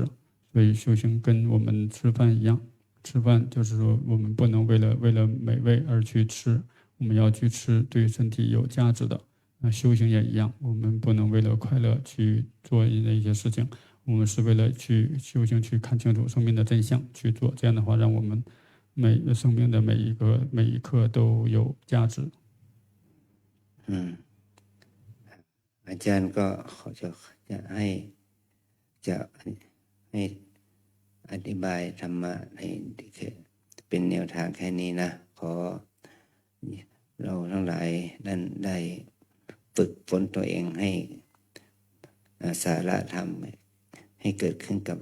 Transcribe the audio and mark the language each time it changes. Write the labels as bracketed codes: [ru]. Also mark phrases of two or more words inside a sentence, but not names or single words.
[zh] 所以修行跟我们吃饭一样，吃饭就是说我们不能为了美味而去吃，我们要去吃对身体有价值的。修行也一样，我们不能为了快乐去做一些事情，我们是为了去修行，去看清楚生命的真相去做。这样的话，让我们生命的每一刻都有价值。 [th] อาจารย์ก็จะให้อธิบายธรรมะในเป็นแนวทางแค่นี้นะขอเราทั้งหลายนั้นได้ฝึกฝนตัวเองให้สาระธรรมให้เกิดขึ้นกับ